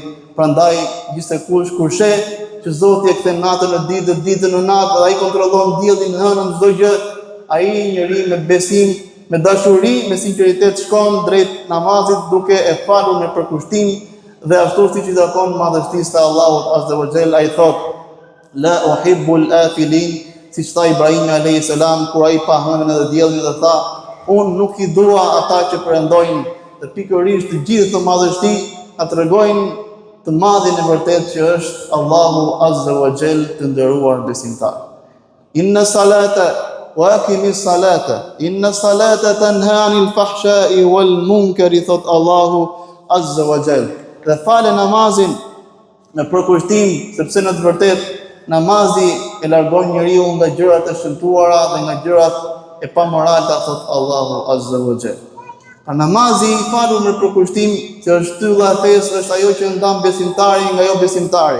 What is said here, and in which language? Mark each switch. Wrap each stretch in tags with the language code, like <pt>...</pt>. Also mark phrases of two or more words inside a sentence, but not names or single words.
<sq>Prandaj gjithsekush kur sheh që Zoti e kthen natën në ditë, ditën në natë, dhe ai kontrollon diellin, hënën, çdo gjë, ai njeri me besim, me dashuri, me sinqeritet shkon drejt namazit duke e falur me përkushtim, dhe ashtu siç i takon madhështisë të Allahut</sq> <ar>عز وجل,</ar> <sq>ai thot:</sq> <ar>لا أحب الآفلين,</ar> <sq>siç tha Ibrahim</sq> <ar>عليه السلام</ar> <sq>kur ai pa hënën edhe diellin, dhe tha: unë nuk i dua ata që përendojnë. Dhe pikërisht të gjithë të madhështi na tregojnë të madhin e vërtet që është Allahu</sq> <ar>عز وجل,</ar> <sq>të nderuar besimtar.</sq> <ar>إن الصلاة وأقم الصلاة إن الصلاة تنهى عن الفحشاء والمنكر,</ar> <sq>thot Allahu</sq> <ar>عز وجل.</ar> <sq>Dhe fale namazin në përkushtim, sepse në të vërtet namazi e largon njeriu nga gjërat e shëmtuara dhe nga gjërat e pamoralta, thot Allahu</sq> <ar>عز وجل.</ar> <sq>Namazi i falur në përkushtim, që është shtylla e fesë, është ajo që ndan besimtarin nga jo besimtari.</sq>